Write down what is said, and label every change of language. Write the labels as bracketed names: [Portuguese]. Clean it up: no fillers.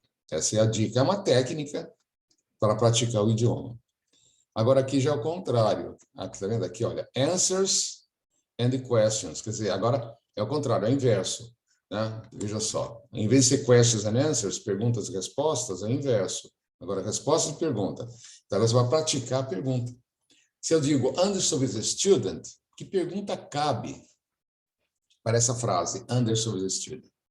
[Portuguese] Essa é a dica, é uma técnica para praticar o idioma. Agora aqui já é o contrário. Aqui, tá vendo? Aqui, olha, [English] answers and questions. [Portuguese] Quer dizer, agora é o contrário, é o inverso. Né? Veja só. Em vez de ser [English] questions and answers, [Portuguese] perguntas e respostas, é o inverso. Agora, respostas e pergunta. Então, você vai praticar a pergunta. Se eu digo, [English] Anderson is a student, [Portuguese] que pergunta cabe para essa frase, Anderson is a student?